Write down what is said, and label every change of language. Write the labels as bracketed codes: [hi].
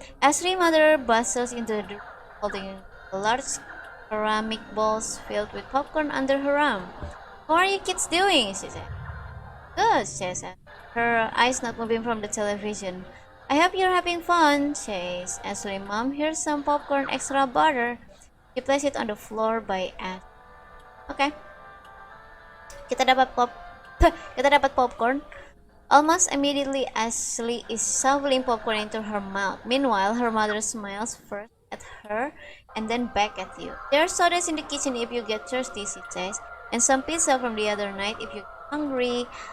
[en] Asri mother bustles into the room holding a large ceramic balls filled with popcorn under her arm. How are you kids doing? She said. Good, says Asri, her eyes not moving from the television. I hope you're having fun, says Asri. Mom, here's some popcorn extra butter. She placed it on the floor by Asri. [id] Oke, kita dapat kita dapat popcorn. [en] Almost immediately, Ashley is shoveling popcorn into her mouth. Meanwhile, her mother smiles first at her and then back at you. There are sodas in the kitchen if you get thirsty, she says, and some pizza from the other night if you're hungry.